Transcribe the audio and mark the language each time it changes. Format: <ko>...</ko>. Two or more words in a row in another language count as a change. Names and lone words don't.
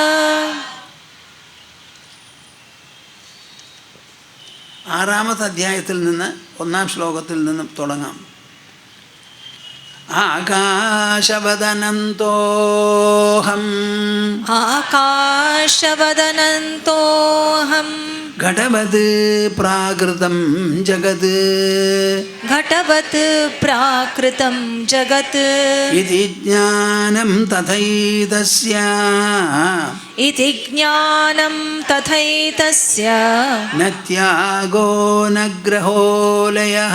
<ml>6-ാമത്തെ അധ്യായത്തിൽ നിന്ന് 1-ാം ശ്ലോകത്തിൽ നിന്നും തുടങ്ങാം.</ml> <sa>आकाशवदनन्तोहं आकाशवदनन्तोहं घटवत् प्राकृतं जगत् घटवत् प्राकृतं जगत् इति ज्ञानं तथैतस्य इति ज्ञानं तथैतस्य न त्यागो न ग्रहोलयः</sa>